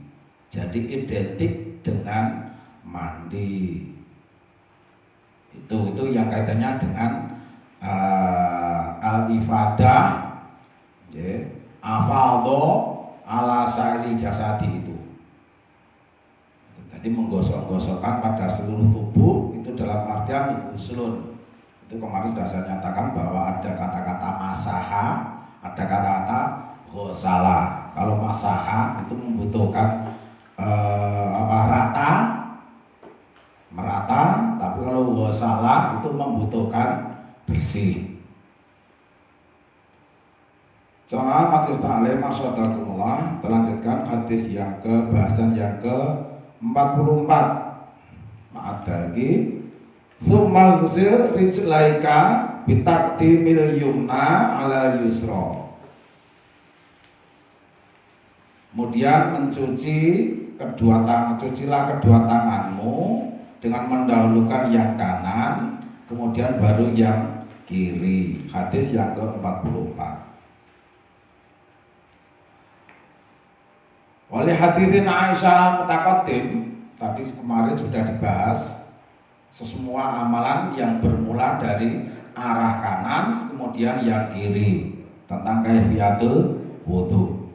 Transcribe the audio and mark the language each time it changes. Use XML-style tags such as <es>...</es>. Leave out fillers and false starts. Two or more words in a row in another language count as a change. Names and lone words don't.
<id>Jadi identik dengan mandi. Itu yang kaitannya dengan al-ifadah, ya,</id> <ar>أفاض على سائر جسدي itu.</ar> <id>Jadi menggosok-gosokkan pada seluruh tubuh itu dalam artian ghuslun. Itu kemarin sudah saya nyatakan bahwa ada kata-kata masaha, ada kata-kata ghosala. Kalau masaha itu membutuhkan merata, tapi kalau ghosala itu membutuhkan bersih. Jamaah masjid ta'lim masyaallah, terlanjutkan hadis yang bahasan yang ke-44. Maaf lagi.</id> <ar>ثم اغسل رجليك بتقديم اليمنى على اليسرى.</ar> <id>Kemudian cucilah kedua tanganmu dengan mendahulukan yang kanan, kemudian baru yang kiri. Hadis yang ke-44. Oleh hadirin Aisyah mutaqaddim, tadi kemarin sudah dibahas semua amalan yang bermula dari arah kanan kemudian yang kiri tentang</id> <ar>كيفية الوضوء.</ar>